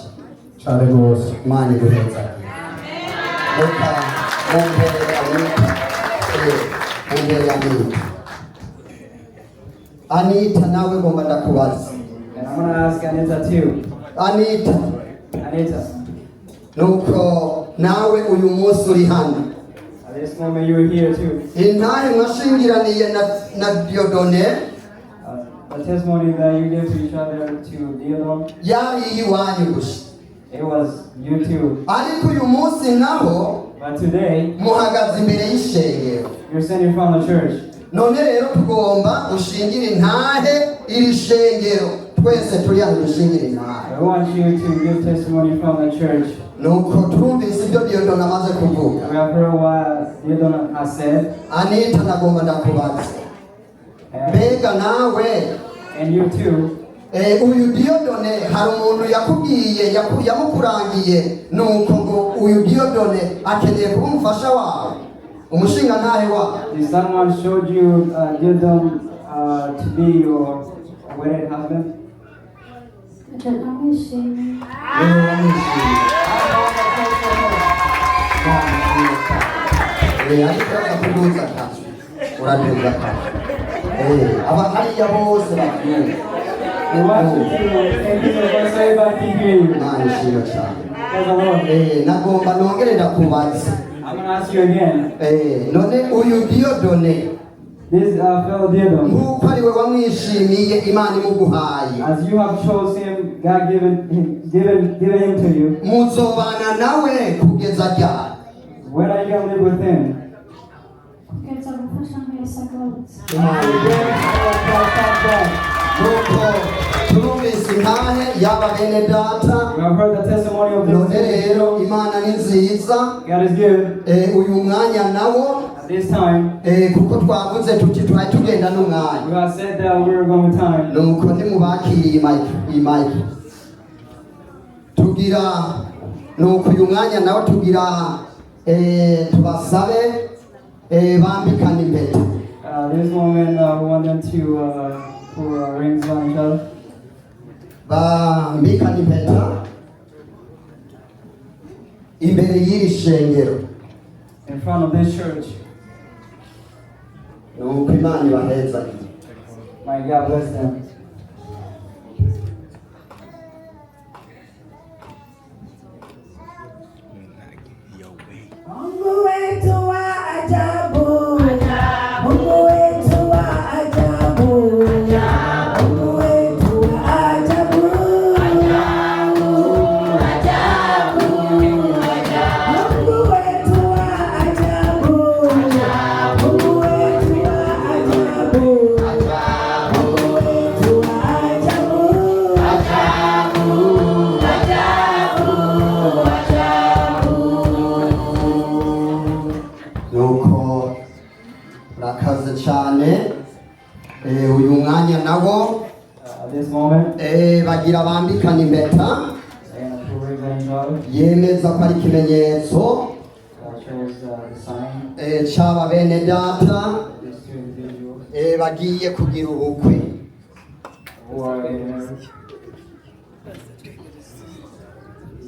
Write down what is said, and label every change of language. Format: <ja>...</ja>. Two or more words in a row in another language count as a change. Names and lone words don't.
<rn>Cyane rwose. Imana iguheza reka mumbere Anitha mumbere Anitha nawe ngomba ndakubaza</rn> <en>and I'm going to ask Anitha too.</en> <rn>Anitha Anitha, nuko nawe uyu munsi uri hano</rn> <en>at this moment you're here too.</en> <rn>intahe mwashingiraniye na Dieudonne</rn> <en>The testimony that you give to each other to Dieudonne,</en> <rn>yari iyiwanyu gusa</rn> <en>it was you too.</en> <rn>ariko uyu munsi naho</rn> <en>But today,</en> <rn>muhagaze imbere y'ishengero</rn> <en>you're sitting from the church.</en> <rn>none rero tugomba gushingire intahe iri shengero twese turi hano dushingire intahe</rn> <en>I want you to give testimony from the church.</en> <rn>nuko turumvise ibyo Dieudonne amaze kuvuga</rn> <en>We have heard what Dieudonne has said.</en> <rn>Anitha nagomba ndakubaza mbega nawe</rn> <en>And you too,</en> <rn>uyu Dieudonne hari umuntu yakubwiye yamukurangiye nuko ngo uyu Dieudonne akeneye kuba umufasha wawe umushinga ntahe wawe</rn> <en>did someone showed you Dieudonne to be your wedded husband?</en> <rn>ariko akakuduza kacu uraduza kacu aba hariya bose bakuye</rn> <en>We want you to and this is what everybody can hear you.</en> <rn>Imana ishimwe cyane</rn> <en>Praise the Lord.</en> <rn>nagomba nongere ndakubaza</rn> <en>I'm going to ask you again.</en> <rn>none uyu Dieudonne</rn> <en>This fellow Dieudonne,</en> <rn>nk'uko ari we wamwishimiye Imana imuguhaye</rn> <en>as you have chosen him, God given him to you,</en> <rn>muzobana nawe kugeza ryari</rn> <en>when are you going to live with him?</en> <rn>nuko turumvise intahe yaba bene data</rn> <en>We have heard the testimony of</en> <rn>none</rn> <en>this.</en> <rn>rero Imana ni nziza</rn> <en>God is good.</en> <rn>uyu mwanya nawo</rn> <en>At this time,</en> <rn>kuko twavuze tuti twari tugenda n'umwanya</rn> <en>we have said that we were going with time.</en> <rn>nuko nimubakiriye iyi mayike tugira nuko uyu mwanya nawo tugira tubasabe bambikana impeta</rn> <en>This moment, we want them to put rings on each other.</en> <rn>bambikana impeta imbere y'iri shengero</rn> <en>In front of this church.</en> <rn>nuko Imana ibaheza</rn> <en>My God bless them.</en> <sw>Mungu wetu wa ajabu, Mungu wetu wa ajabu, Mungu wetu wa ajabu, Mungu wetu wa ajabu, Mungu wetu wa ajabu, Mungu wetu wa</sw> <rn>nuko urakaze cyane uyu mwanya nawo</rn> <en>This moment,</en> <rn>bagira bambikana impeta</rn> <en>they're going to put rings on each other.</en> <rn>yemeza ko ari ikimenyetso</rn> <en>Shows the sign.</en> <rn>cy'aba bene data</rn> <en>These two individuals</en> <rn>bagiye kugira ubukwe</rn> <en>who are in marriage.</en>